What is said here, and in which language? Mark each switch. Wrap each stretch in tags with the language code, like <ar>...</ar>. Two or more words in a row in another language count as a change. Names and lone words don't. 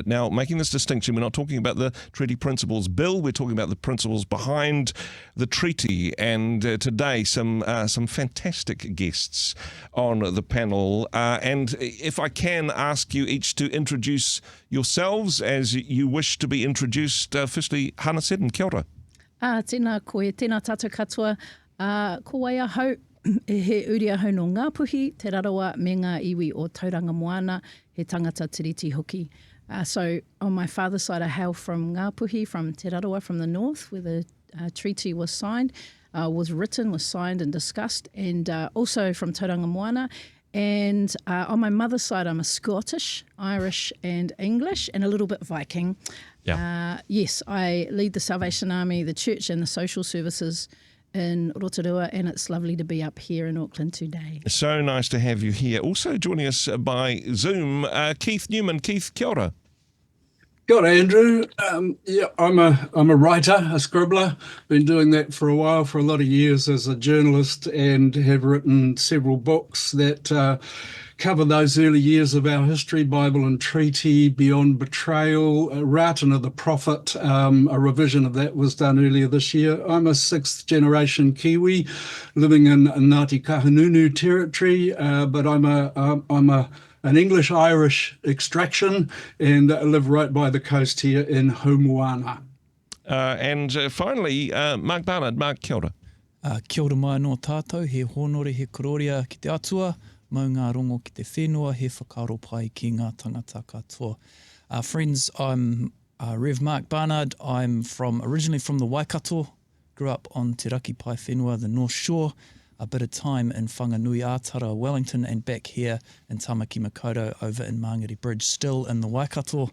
<en>Now, making this distinction, we're not talking about the Treaty Principles Bill, we're talking about the principles behind the treaty. And today, some fantastic guests on the panel. And if I can ask you each to introduce yourselves as you wish to be introduced. Firstly,</en> <mi>Hana Seddon, kia ora. Tēnā koe, tēnā tātou katoa, ko wai ahau, he uri ahau no Ngāpuhi, te rarawa me ngā iwi o Tauranga Moana, he tangata tiriti hoki.</mi> <en>So on my father's side, I hail from Ngāpuhi, from Te Rarawa, from the north, where the treaty was signed, was written, was signed and discussed, and also from Tauranga Moana. And on my mother's side, I'm a Scottish, Irish and English, and a little bit Viking. Yeah. Yes, I lead the Salvation Army, the church and the social services in Rotorua, and it's lovely to be up here in Auckland today. So nice to have you here. Also joining us by Zoom, Keith Newman. Keith,</en> <mi>kia ora. Kia ora, Andrew.</mi> <en>I'm a writer, a scribbler. Been doing that for a while, for a lot of years as a journalist, and have written several books that cover those early years of our history, Bible and Treaty, Beyond Betrayal, Ratana the Prophet. A revision of that was done earlier this year. I'm a sixth generation Kiwi living in Ngāti Kahungunu territory, but I'm an English-Irish extraction and live right by the coast here in Homoana. And finally, Mark Barnard. Mark,</en> <mi>kia ora. Kia ora mai no tātou, he honore, he kororia ki te atua, mau ngā rongo ki te whenua, he whakaro pai ki ngā tangata katoa.</mi> <en>Friends, I'm Rev Mark Barnard. I'm originally from the Waikato, grew up on Te Raki Pai Whenua, the North Shore, a bit of time in Whanganui Ātara, Wellington, and back here in Tamaki Makaurau over in Māngere Bridge, still in the Waikato.</en>